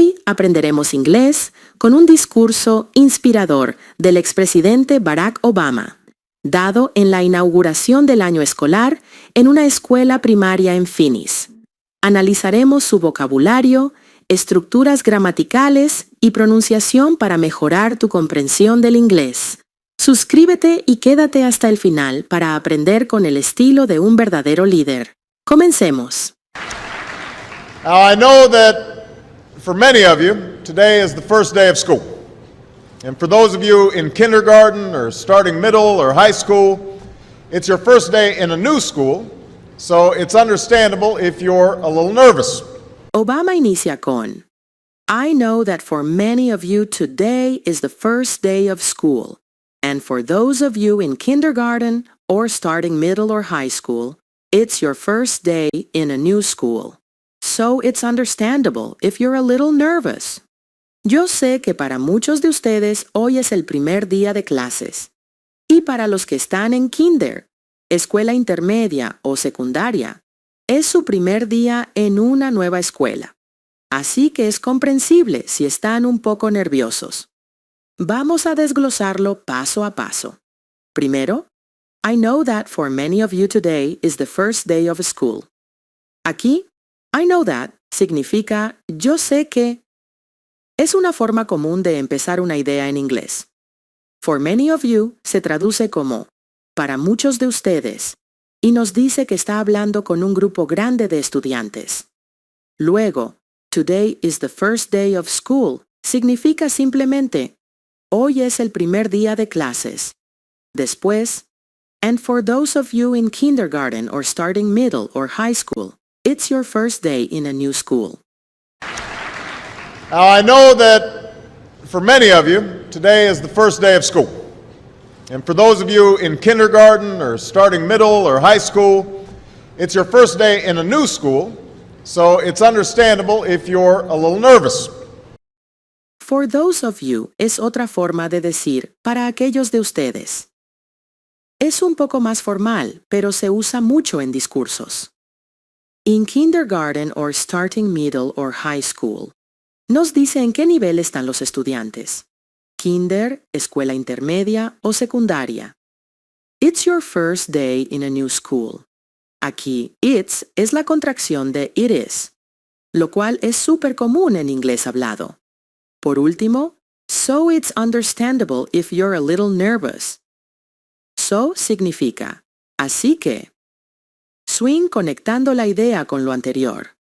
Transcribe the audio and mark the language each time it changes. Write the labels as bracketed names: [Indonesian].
[Spanish] aprenderemos inglés con un discurso inspirador del expresidente Barack Obama, dado en la inauguración del año escolar en una escuela primaria en Phoenix. Analizaremos su vocabulario, estructuras gramaticales y pronunciación para mejorar tu comprensión del inglés. Suscríbete y quédate hasta el final para aprender con el estilo de un verdadero líder. Comencemos. [English] Now, I know that for many of you, today is the first day of school. And for those of you in kindergarten or starting middle or high school, it's your first day in a new school, so it's understandable if you're a little nervous. Obama [Spanish] inicia con, [English] I know that for many of you today is the first day of school. And for those of you in kindergarten or starting middle or high school, it's your first day in a new school. So it's understandable if you're a little nervous. [Spanish] Yo sé que para muchos de ustedes hoy es el primer día de clases. Y para los que están en kinder, escuela intermedia o secundaria, es su primer día en una nueva escuela. Así que es comprensible si están un poco nerviosos. Vamos a desglosarlo paso a paso. [English] Primero, I know that for many of you today is the first day of school. [Spanish] Aquí, [English] I know that [Spanish] significa yo sé que. Es una forma común de empezar una idea en inglés. [English] For many of you [Spanish] se traduce como para muchos de ustedes y nos dice que está hablando con un grupo grande de estudiantes. Luego, [English] today is the first day of school [Spanish] significa simplemente hoy es el primer día de clases. [English] Después, and for those of you in kindergarten or starting middle or high school, it's your first day in a new school. Now, I know that for many of you, today is the first day of school. And for those of you in kindergarten or starting middle or high school, it's your first day in a new school, so it's understandable if you're a little nervous. For those of you [Spanish] es otra forma de decir para aquellos de ustedes. Es un poco más formal, pero se usa mucho en discursos. [English] In kindergarten or starting middle or high school, [Spanish] nos dice en qué nivel están los estudiantes. Kinder, escuela intermedia o secundaria. [English] It's your first day in a new school. [Spanish] Aquí, it's es la contracción de it is, lo cual es súper común en inglés hablado. Por último, [English] so it's understandable if you're a little nervous. [Spanish] So significa, así que. Swing conectando la idea con lo anterior.